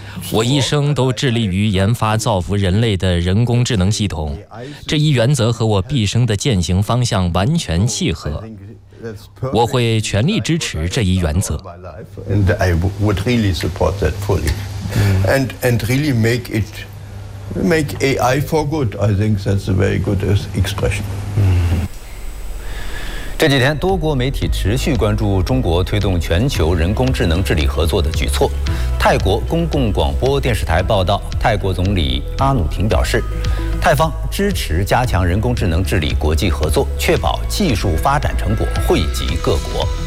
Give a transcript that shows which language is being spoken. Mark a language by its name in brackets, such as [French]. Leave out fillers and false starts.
[Chinese] 我一生都致力于研发造福人类的人工智能系统，这一原则和我毕生的践行方向完全契合。我会全力支持这一原则。 [English] And I would really support that fully. And really make it, make AI for good. I think that's a very good expression. [Chinese] 这几天，多国媒体持续关注中国推动全球人工智能治理合作的举措。泰国公共广播电视台报道，泰国总理阿努廷表示，泰方支持加强人工智能治理国际合作，确保技术发展成果惠及各国。